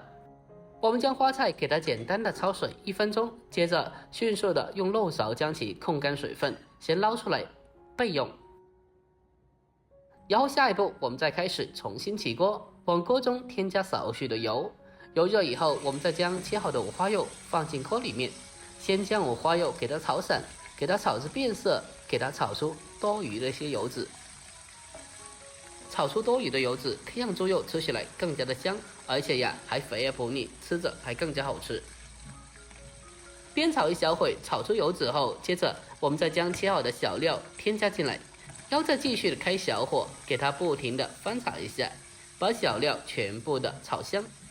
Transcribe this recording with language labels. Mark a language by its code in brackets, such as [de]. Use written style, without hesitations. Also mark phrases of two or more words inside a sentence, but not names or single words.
[zh] 我們將花菜給它簡單的焯水1分鐘，接着迅速的用漏勺將其控乾水分，先撈出來備用。然後下一步我們再開始重新起鍋，往鍋中添加少許的油，油熱以後，我們再將切好的五花肉放進鍋裡面，先將五花肉給它炒散，給它炒至變色，給它炒出多餘的一些油脂。炒出多余的油脂，可以让猪肉吃起来更加的香，而且呀还肥而不腻，吃着还更加好吃。煸炒一小会，炒出油脂后，接着我们再将切好的小料添加进来，然后再继续的开小火，给它不停的翻炒一下，把小料全部的炒香。